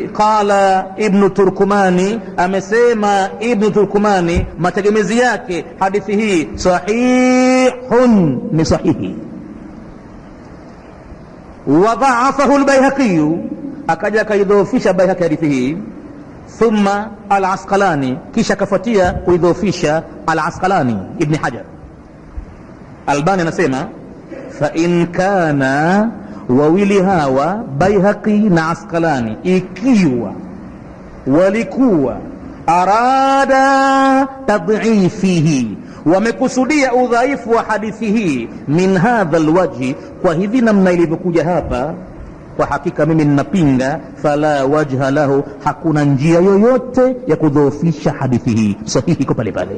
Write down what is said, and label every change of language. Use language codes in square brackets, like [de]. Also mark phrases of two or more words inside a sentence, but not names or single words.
[sw] Qala Ibn Turkumani, amesema Ibn Turkumani mategemezi yake hadithi hii sahihun, ni sahihi. [ar] وضعفه [sw] al-Baihaqi, akaja kaidhoofisha Baihaqi hadithi hii. Thumma al-Asqalani, kisha kafuatia kuidhoofisha al-Asqalani Ibn Hajar. [ar] Albani anasema فإن كان, [sw] wawili hawa Baihaqi na Asqalani, ikiwa walikuwa [ar] أراد تضعيفه, [sw] wamekusudia udhaifu wa hadithi hii, [ar] من هذا الوجه, [sw] kwa hivi namna ilivyokuja hapa, kwa hakika mimi ninapinga, [ar] فلا وجه له, [sw] hakuna njia yoyote ya kudhoofisha hadithi hii, sahihi iko pale pale.